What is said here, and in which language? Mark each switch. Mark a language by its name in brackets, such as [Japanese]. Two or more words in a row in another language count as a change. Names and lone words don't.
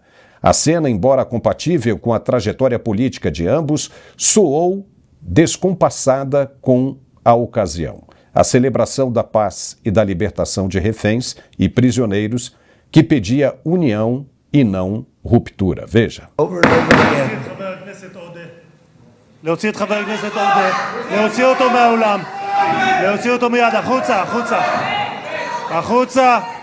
[Portuguese] A cena, embora compatível com a trajetória política de ambos, soou descompassada com a ocasião. A celebração da paz e da libertação de reféns e prisioneiros que pedia união e não ruptura. Veja. [Hebrew] להוציא את חבר הכנסת עודה, להוציא אותו מהאולם, להוציא אותו מיד, החוצה, החוצה, החוצה.